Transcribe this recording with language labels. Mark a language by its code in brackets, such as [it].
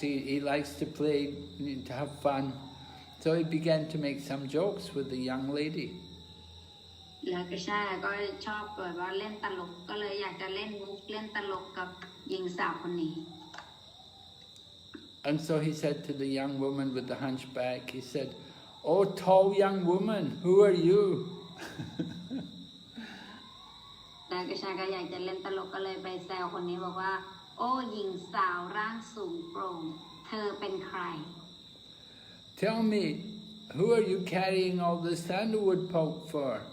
[en] He likes to play, to have fun. So he began to make some jokes with the young lady. [th] แล้วกฤษณาก็ชอบแบบว่าเล่นตลกก็เลยอยากจะเล่นมุกเล่นตลกกับหญิงสาวคนนี้ [en] And so he said to the young woman with the hunchback, he said, "Oh, tall young woman, who are you?" [th] แล้วกฤษณาก็อยากจะเล่นตลกก็เลยไปแซวคนนี้บอกว่าโอ้หญิงสาวร่างสูงโปร่งเธอเป็นใคร [en] Tell me, who are you carrying all the sandalwood pulp for?